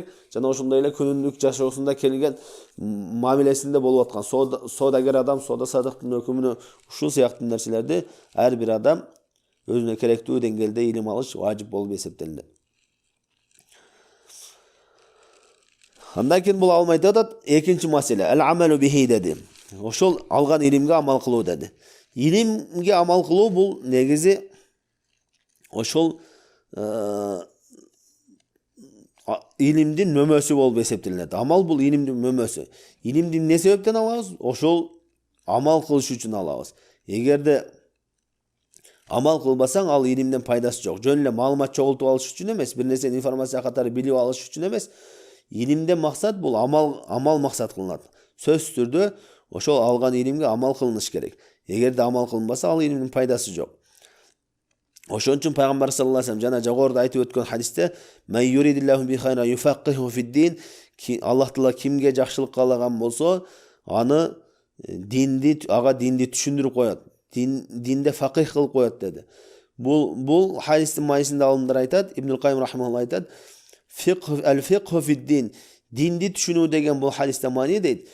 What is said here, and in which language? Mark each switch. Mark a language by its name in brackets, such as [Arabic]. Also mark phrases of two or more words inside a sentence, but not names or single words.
[Kyrgyz] Жана ошондой эле күнүнүк жашоосунда келген мамилесинде болуп аткан соодагер адам соода сатыктын өкүмүнө, ушул сыяктуу нерселерди ар бир адам өзүнө керектүү деңгээлде илим алыш важип болуп эсептелинет. Андан кийин бул алым айтып атат, экинчи маселе, [Arabic] العمل به деди. [Kyrgyz] Ошол алган илимге амал кылуу деди. Илимге амал кылуу бул негизи ошол илимдин мөмөсү болуп эсептелинет. Амал бул илимдин мөмөсү. Илимди эмне себептен алабыз? Ошол амал кылыш үчүн алабыз. Эгерде амал кылбасаң, ал илимден пайдасы жок. Жөн эле маалымат чогултуп алыш үчүн эмес, бир нерсени информация катары билип алыш үчүн эмес, Илимде максат бул амал максат кылынат. Сөзсүз түрдө ошол алган илимге амал кылыныш керек. Эгерде амал кылынбаса, ал илимдин пайдасы жок. Ошон үчүн пайгамбар [Arabic] صلى الله عليه وسلم [Kyrgyz] жана жогоруда айтып өткөн хадисте [Arabic] "من يرد الله به خيرا يفقهه في الدين", [Kyrgyz] Аллах Таала кимге жакшылык каалаган болсо, аны динди түшүндүрүп коет. Динде факих кылып коет деди. Бул хадистин маанисинде алымдар айтат, Ибн Кайым рахимахуллах айтат, [Arabic] "الفقه في الدين", [Kyrgyz] динди түшүнүү деген бул хадисте маани дейт.